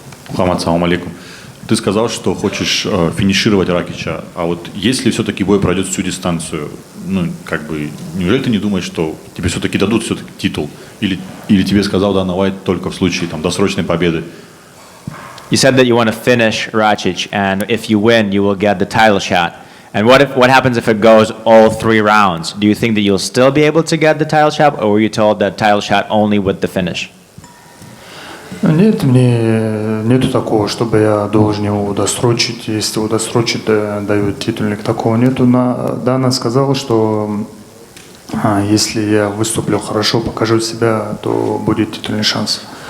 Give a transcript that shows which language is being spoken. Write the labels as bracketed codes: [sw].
[ru] Мухаммад, салам алейкум. Ты сказал, что хочешь финишировать Ракича, а вот если все-таки бой пройдет всю дистанцию, ну, как бы, неужели ты не думаешь, что тебе все-таки дадут все-таки титул? Или тебе сказал Дана Уайт только в случае там досрочной победы? [en] You said that you want to finish Rakic, and if you win, you will get the title shot. And what happens if it goes all 3 rounds? Do you think that you'll still be able to get the title shot, or were you told that title shot only with the finish? [ru] Нет, нету такого, чтобы я должен его досрочить. Если его досрочить, дают титульник. Такого нету. Дана сказал, что если я выступлю хорошо, покажу себя, то будет титульный шанс.